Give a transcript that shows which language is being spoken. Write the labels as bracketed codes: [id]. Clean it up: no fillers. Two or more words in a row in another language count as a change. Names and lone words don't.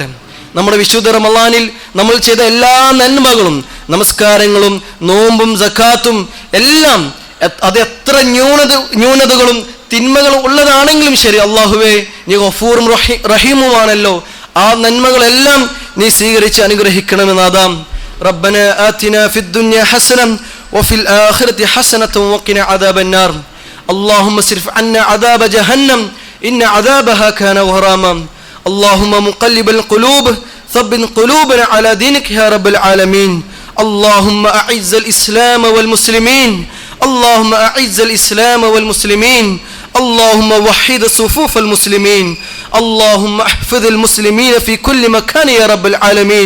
[ml] നമ്മുടെ വിശുദ്ധ റമളാനിൽ നമ്മൾ ചെയ്ത എല്ലാ നന്മകളും, നമസ്കാരങ്ങളും നോമ്പും സക്കാത്തും എല്ലാം അത് എത്ര ന്യൂനതകളും തിന്മകളും ഉള്ളതാണെങ്കിലും ശരി, അല്ലാഹുവേ നീ ഗഫൂറും റഹീമുമാണല്ലോ, ആ നന്മകളെല്ലാം നീ സ്വീകരിച്ച് അനുഗ്രഹിക്കണമെന്നാദാം. [ar] ربنا آتنا في الدنيا حسنة وفي الآخرة حسنة وقنا عذاب النار. اللهم اصرف عنا عذاب جهنم إن عذابها كان غراما. اللهم مقلب القلوب ثبت قلوبنا على دينك يا رب العالمين. اللهم أعز الإسلام والمسلمين. اللهم أعز الإسلام والمسلمين. اللهم وحد صفوف المسلمين. اللهم احفظ المسلمين في كل مكان يا رب العالمين.